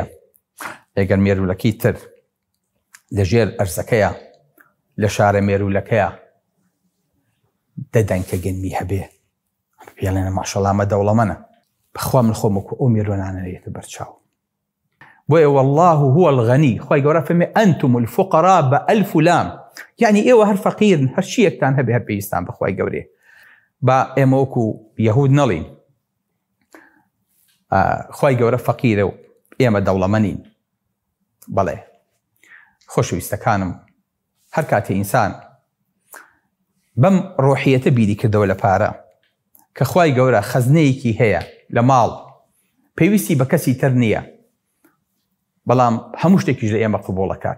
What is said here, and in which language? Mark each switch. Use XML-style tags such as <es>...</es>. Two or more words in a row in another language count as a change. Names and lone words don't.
<ckb>ئەگەر مێرولەکەی تر لەژێر ئەرزەکەیە، لە شارە مێرولەکەیە 10 دەنکە گەنمی هەبێ، پێڵێنە ماشەڵڵا ئەمە دەوڵەمەندە. بەخوا من خۆم وەکو ئەو مێرۆنانەیەتە بەرچاو. بۆیە</ckb> <ar>والله هو الغني.</ar> <ckb>خوای گەورە فەرمێ</ckb> <ar>ئەنتم الفقراء</ar> <ckb>بە1000 لام، یعنی ئێوە هەر فەقیرن، هەر چیەکتان هەبێ هەر پێویستان بەخوای گەورێ. با ئێمە وەکو یەهود نەڵین خوای گەورە فەقیرە و ئێمە دەوڵەمەندین. بەڵێ خۆشەویستەکانم، هەر کاتێ ئینسان بەم ڕۆحیەتە بیری کردەوە لە پارە کە خوای گەورە خەزنەیەکی هەیە لە ماڵ، پێویستی بە کەسی تر نییە، بەڵام هەموو شتێکیش لە ئێمە قبوڵەکات.</ckb>